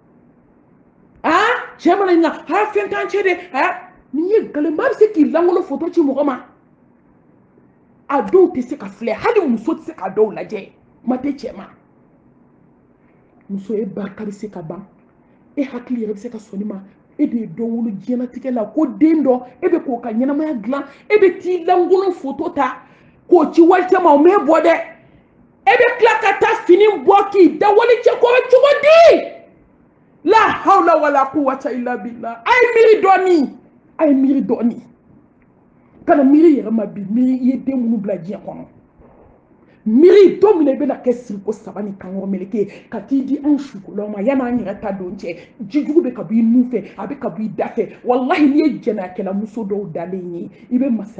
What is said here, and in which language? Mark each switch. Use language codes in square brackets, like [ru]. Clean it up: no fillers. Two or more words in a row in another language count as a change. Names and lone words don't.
[bm] cɛ mana ɲininka fɛn t'an cɛ de n'i ye nkalon maa bɛ se k'i lankolon foto ci mɔgɔ ma a dɔw tɛ se ka filɛ hali muso tɛ se ka dɔw lajɛ kuma tɛ cɛ ma muso e barika bɛ se ka ban e hakili yɛrɛ bɛ se ka sɔn ma e de ye dɔ wolo diɲɛlatigɛ la ko den dɔ e bɛ k'o ka ɲɛnamaya dilan e bɛ t'i lankolon foto ta k'o ci walicɛ ma o m'e bɔ dɛ e bɛ tila ka taa fini bɔ k'i da walicɛ k'o bɛ cogo di [ar] لا حول ولا قوة إلا بالله [bm] a ye miiri dɔɔni kana miiri yɛrɛ ma bi miiri i ye den minnu bila diɲɛ kɔnɔ miiri don min na i bɛna kɛ siriko 3 ni kankɔrɔ meleke ka t'i di anw sukolaw ma yanni an yɛrɛ ta don cɛ jijugu bɛ ka bɔ i nun fɛ a bɛ ka bɔ i da fɛ wallahi n'i ye jɛnɛyakɛla muso dɔw dalen ye i bɛ masaya